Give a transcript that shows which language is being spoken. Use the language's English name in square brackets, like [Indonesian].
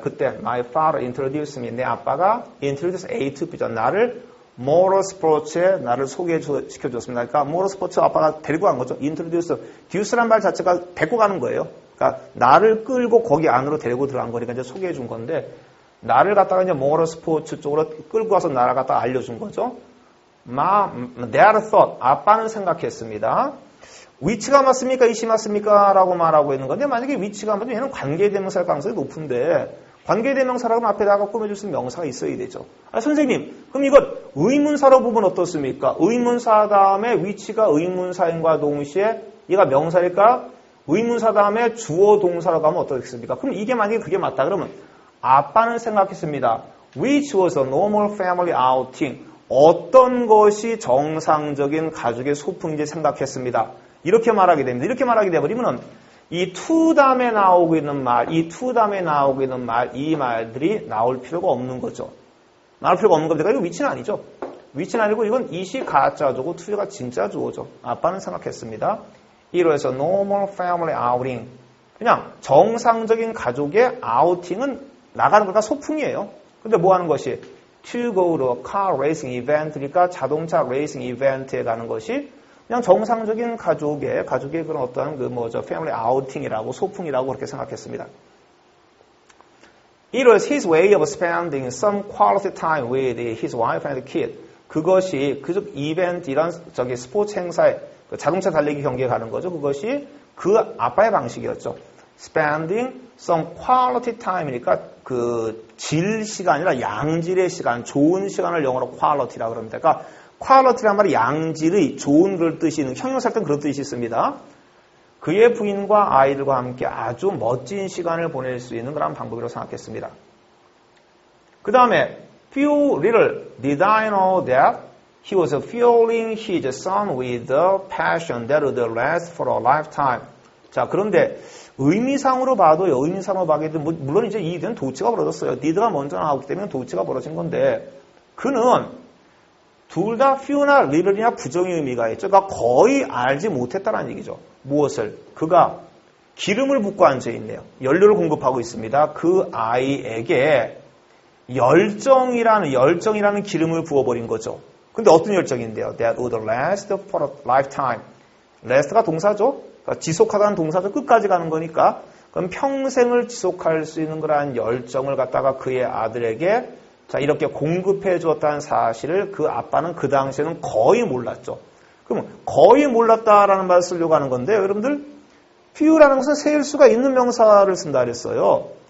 [English] 그때 my father introduced me. 내 아빠가 introduce A to B죠. [Korean] 나를 모터스포츠에 나를 소개시켜줬습니다. 그러니까 모터스포츠 아빠가 데리고 간 거죠. [English] introduce. [Korean] duce란 말 자체가 데리고 가는 거예요. 그러니까 나를 끌고 거기 안으로 데리고 들어간 거니까 이제 소개해 준 건데 나를 갖다가 이제 모터스포츠 쪽으로 끌고 가서 나를 갖다가 알려준 거죠. Dad thought. 아빠는 생각했습니다. 위치가 맞습니까? 이시 맞습니까? 라고 말하고 있는 건데 만약에 위치가 맞으면 얘는 관계대명사일 가능성이 높은데 관계대명사라고 하면 앞에다가 꾸며줄 수 있는 명사가 있어야 되죠. 선생님 그럼 이건 의문사로 보면 어떻습니까? 의문사 다음에 위치가 의문사인과 동시에 얘가 명사일까? 의문사 다음에 주어 동사라고 하면 어떻겠습니까? 그럼 이게 만약에 그게 맞다 그러면 아빠는 생각했습니다. [English] Which was a normal family outing. [Korean] 어떤 것이 정상적인 가족의 소풍인지 생각했습니다. 이렇게 말하게 됩니다. 이렇게 말하게 되어버리면 이 to 다음에 나오고 있는 말, 이 to 다음에 나오고 있는 말, 이 말들이 나올 필요가 없는 거죠. 나올 필요가 없는 겁니다. 이거 위치는 아니죠. 위치는 아니고 이건 이시 가짜주고 to가 진짜 주어죠. 아빠는 생각했습니다. [English] 이로해서 normal family outing. [Korean] 그냥 정상적인 가족의 아우팅은 나가는 거가 소풍이에요. 근데 뭐 하는 것이? to go to a car racing event 니까 자동차 레이싱 이벤트에 가는 것이 그냥 정상적인 가족의 그런 어떤 패밀리 아우팅이라고 소풍이라고 그렇게 생각했습니다. [English] It was his way of spending some quality time with his wife and kid. [Korean] 그것이 그 이벤트 이런 스포츠 행사에 자동차 달리기 경기에 가는 거죠. 그것이 그 아빠의 방식이었죠. Spending some quality time 이니까 그 질 시간이라 양질의 시간, 좋은 시간을 영어로 quality라고 그럽니다. 그러니까 quality란 말이 양질의 좋은 그런 뜻이 있는 형용사일 땐 그런 뜻이 있습니다. 그의 부인과 아이들과 함께 아주 멋진 시간을 보낼 수 있는 그런 방법이라고 생각했습니다. [English] 그 다음에 few little did I know that he was fueling his son with a passion that would last for a lifetime. [Korean] 자, 그런데 의미상으로 봐도요. 의미상으로 봐도 물론 이제 이 일은 도치가 벌어졌어요. did가 먼저 나오기 때문에 도치가 벌어진 건데 그는 둘 다 few나 little이나 부정의 의미가 있죠. 그러니까 거의 알지 못했다는 얘기죠. 무엇을? 그가 기름을 붓고 앉아있네요. 연료를 공급하고 있습니다. 그 아이에게 열정이라는 기름을 부어버린 거죠. 근데 어떤 열정인데요? [English] That would last for a lifetime. [Korean] last가 동사죠. 그러니까 지속하다는 동사죠. 끝까지 가는 거니까. 그럼 평생을 지속할 수 있는 그러한 열정을 갖다가 그의 아들에게 자 이렇게 공급해 주었다는 사실을 그 아빠는 그 당시에는 거의 몰랐죠. 그럼 거의 몰랐다라는 말을 쓰려고 하는 건데요. 여러분들 few라는 것은 세일 수가 있는 명사를 쓴다 그랬어요.